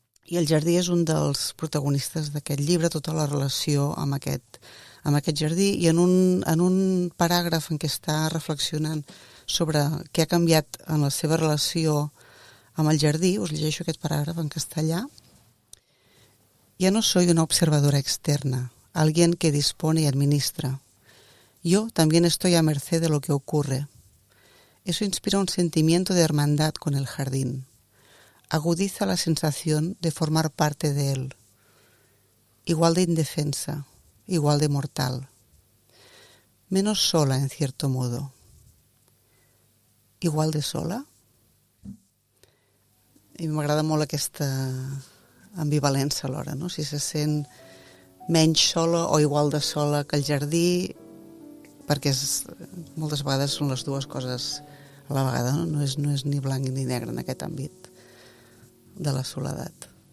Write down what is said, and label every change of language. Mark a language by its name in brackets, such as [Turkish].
[Catalan] I el jardí és un dels protagonistes d'aquest llibre, tota la relació amb aquest jardí, i en un paràgraf en què està reflexionant sobre què ha canviat en la seva relació amb el jardí, us llegeixo aquest paràgraf en castellà. [Spanish] Ya no soy una observadora externa, alguien que dispone y administra. Yo también estoy a merced de lo que ocurre. Eso inspira un sentimiento de hermandad con el jardín. Agudiza la sensación de formar parte de él. Igual de indefensa, igual de mortal. Menos sola, en cierto modo. Igual de sola? [Catalan] I m'agrada molt aquesta ambivalència alhora, no? Si se sent menys sola o igual de sola que el jardí, perquè moltes vegades són les dues coses a la vegada, no? No és ni blanc ni negre en aquest àmbit de la soledat.